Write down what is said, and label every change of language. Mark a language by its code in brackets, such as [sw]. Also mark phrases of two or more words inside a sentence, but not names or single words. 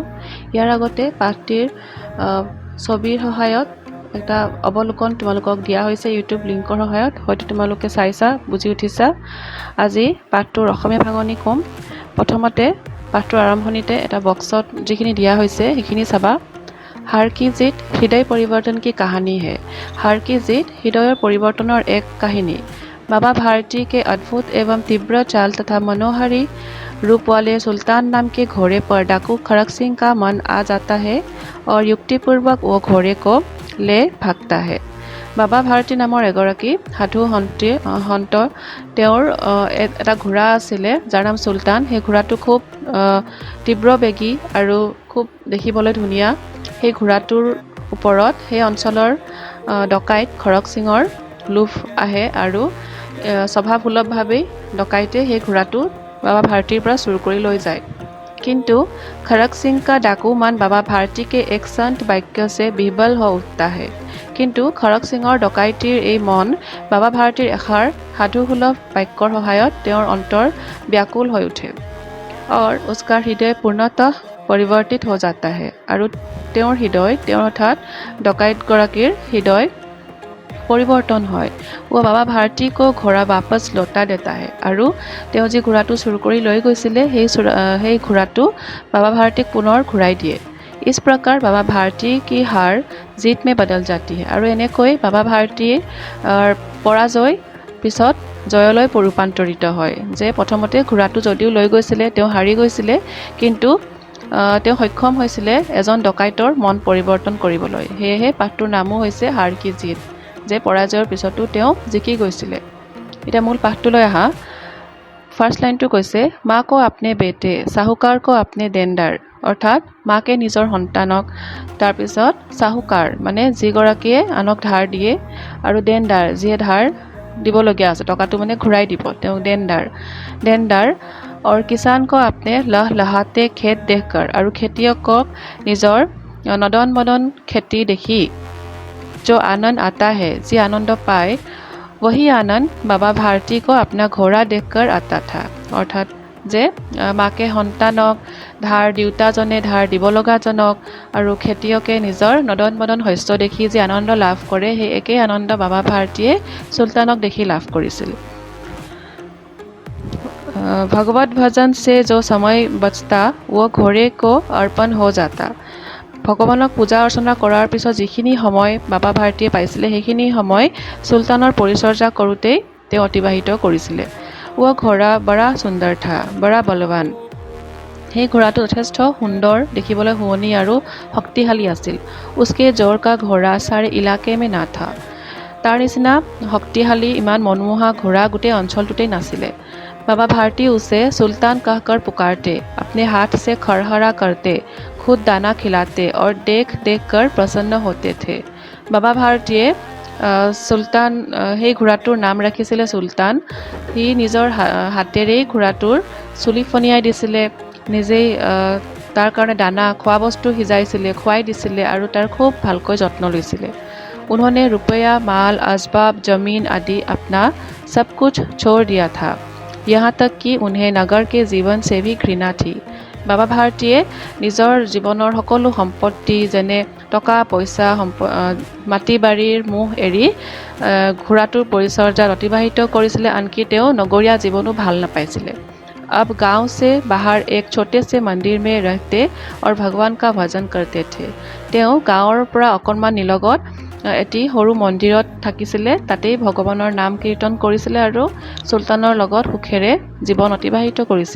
[as] ইয়াৰ আগতে পাঠটিৰ ছবিৰ সহায়ত এটা অৱলোকন তোমালোকক দিয়া হৈছে ইউটিউব লিংকৰ সহায়ত। হয়তো তোমালোকে চাইছা, বুজি উঠিছা। আজি পাঠটোৰ অসমীয়া ভাঙনি ক'ম। প্ৰথমতে পাঠটোৰ আৰম্ভণিতে এটা বক্সত যিখিনি দিয়া হৈছে সেইখিনি চাবা। [hi] हार की जीत हृदय परिवर्तन की कहानी है। हार की जीत हृदय परिवर्तनर एक कहानी। बाबा भारती के अद्भुत एवं तीव्र चाल तथा मनोहारी रूप वाले सुल्तान नाम के घोड़े पर डाकू खड़क सिंह का मन आ जाता है और युक्तिपूर्वक वो घोड़े को ले भागता है। [as] बाबा भारती नाমৰ এগৰাকী সাধু সন্ত তেওঁৰ এটা ঘোঁৰা আছিলে যাৰ নাম চুলতান। সেই ঘোঁৰাটো খুব তীব্ৰবেগী আৰু খুব দেখিবলৈ ধুনীয়া। সেই ঘোঁৰাটোৰ ওপৰত সেই অঞ্চলৰ ডকাইত খৰক সিঙৰ লোভ আহে আৰু স্বভাৱসুলভভাৱেই ডকাইতে সেই ঘোঁৰাটো বাবা ভাৰতীৰ পৰা চুৰ কৰি লৈ যায়। [hi] किंतु खड़क सिंह का डाकू मन बाबा भारती के एक संत वाक्य से विह्वल हो उठता है। [as] কিন্তু খড়ক সিংহৰ ডকাইতীৰ এই মন बाबा भारतीर এষাৰ সাধুসুলভ বাক্যৰ সহায়ত তেওঁৰ অন্তৰ व्याकुल হৈ উঠে [hi] और उसका हृदय पूर्णतः परिवर्तित हो जाता है। [as] আৰু তেওঁৰ হৃদয় তেওঁৰ অৰ্থাৎ ডকাইতগৰাকীৰ হৃদয় परिवर्तन হয়। [hi] वो बाबा भारती को घोड़ा वापस लौटा देता है। [as] আৰু তেওঁ যি ঘোঁৰাটো চুৰ কৰি লৈ গৈছিলে সেই ঘোঁৰাটো बाबा भारतीक पुনৰ ঘূৰাই দিয়ে। [hi] इस प्रकार बाबा भारती की हार जीत में बदल जाती है। [as] আৰু এনেকৈ बाबा भारतीৰ পৰাজয় পিছত জয়লৈ ৰূপান্তৰিত হয়। যে প্ৰথমতে ঘোঁৰাটো যদিও লৈ গৈছিলে তেওঁ হাৰি গৈছিলে, কিন্তু তেওঁ সক্ষম হৈছিলে এজন ডকাইতৰ মন পৰিৱৰ্তন কৰিবলৈ। সেয়েহে পাঠটোৰ নামো হৈছে হাৰ কি জিত, যে পৰাজয়ৰ পিছতো তেওঁ জিকি গৈছিলে। এতিয়া মূল পাঠটোলৈ আহা। ফাৰ্ষ্ট লাইনটো কৈছে, [hi] माँ को अपने बेटे साहूकार को अपने देनदार। [as] অৰ্থাৎ মাকে নিজৰ সন্তানক, তাৰপিছত চাহুকাৰ মানে যিগৰাকীয়ে আনক ধাৰ দিয়ে, আৰু দেনদাৰ যিয়ে ধাৰ দিবলগীয়া আছে, টকাটো মানে ঘূৰাই দিব, তেওঁ দেনদাৰ [hi] और किसान को अपने लहलहाते खेत देखकर। [as] আৰু খেতিয়কক নিজৰ নদন মদন খেতি দেখি [hi] जो आनंद आता है, जी आनंद पाए, वही आनंद बाबा भारती को अपना घोड़ा देखकर आता था। [as] অৰ্থাৎ যে মাকে সন্তানক ধাৰ দেউতাজনে ধাৰ দিব লগাজনক আৰু খেতিয়কে নিজৰ নদন মদন শস্য দেখি যে আনন্দ লাভ কৰে, সেই একেই আনন্দ বাবা ভাৰতীয়ে চুলতানক দেখি লাভ কৰিছিল। [hi] भगवत भजन से जो समय बचता वो घोड़े को अर्पण हो जाता। [as] ভগৱানক পূজা অৰ্চনা কৰাৰ পিছত যিখিনি সময় বাবা ভাৰতীয়ে পাইছিলে সেইখিনি সময় চুলতানৰ পৰিচৰ্যা কৰোঁতেই তেওঁ অতিবাহিত কৰিছিলে। [hi] वो घोड़ा बड़ा सुंदर था, बड़ा बलवान। [as] সেই ঘোঁৰাটো যথেষ্ট সুন্দৰ, দেখিবলৈ শুৱনি আৰু শক্তিশালী আছিল। [hi] उसके जोर का घोड़ा सारे इलाके में ना था। [as] তাৰ নিচিনা শক্তিশালী ইমান মনোমোহা ঘোঁৰা গোটেই অঞ্চলটোতেই নাছিলে। [hi] बाबा भारती उसे सुल्तान कहकर पुकारते, अपने हाथ से खरहरा करते, खुद दाना खिलाते और देख देख कर प्रसन्न होते थे। [as] बाबा भारतीয়ে চুলতান সেই ঘোঁৰাটোৰ নাম ৰাখিছিলে চুলতান। সি নিজৰ হাতেৰেই ঘোঁৰাটোৰ চুলি ফনিয়াই দিছিলে, নিজেই তাৰ কাৰণে দানা খোৱা বস্তু সিজাইছিলে, খুৱাই দিছিলে আৰু তাৰ খুব ভালকৈ যত্ন লৈছিলে। [hi] उन्होंने रुपया माल असबाब जमीन आदि अपना सब कुछ छोड़ दिया था, यहाँ तक कि उन्हें नगर के जीवन से भी घृणा थी। [as] बाबा भारतीয়ে নিজৰ জীৱনৰ সকলো সম্পত্তি যেনে টকা পইচা মাটি বাৰীৰ মোহ এৰি ঘোঁৰাটোৰ পৰিচৰ্যাত অতিবাহিত কৰিছিলে। আনকি তেওঁ নগৰীয়া জীৱনো ভাল নাপাইছিলে। [hi] अब गांव से बाहर एक छोटे से मंदिर में रहते और भगवान का भजन करते थे। [as] তেওঁ গাঁৱৰ পৰা অকণমান নিলগত এটি সৰু মন্দিৰত থাকিছিলে, তাতেই ভগৱানৰ নাম কীৰ্তন কৰিছিলে আৰু চুলতানৰ লগত সুখেৰে জীৱন অতিবাহিত কৰিছিল।